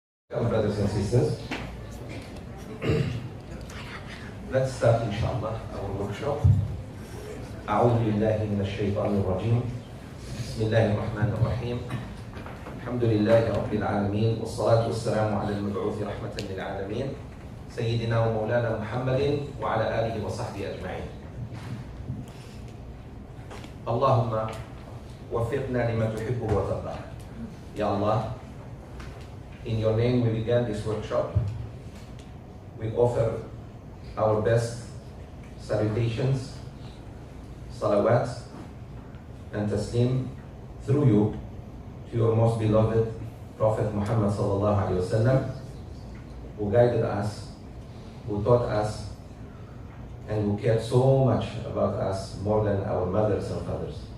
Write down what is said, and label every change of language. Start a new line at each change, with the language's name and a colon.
English: Brothers and sisters, let's start inshallah our workshop.
Arabic: أعوذ بالله من الشيطان الرجيم. بسم الله الرحمن الرحيم. الحمد لله رب العالمين والصلاة والسلام على المبعوث رحمة للعالمين سيدنا ومولانا محمد وعلى آله وصحبه أجمعين. اللهم وفقنا لما تحبه وترضى.
English: Ya Allah, in your name we began this workshop. We offer our best salutations, salawat, and taslim through you to your most beloved Prophet Muhammad sallallahu alaihi wasallam, who guided us, who taught us, and who cared so much about us more than our mothers and fathers.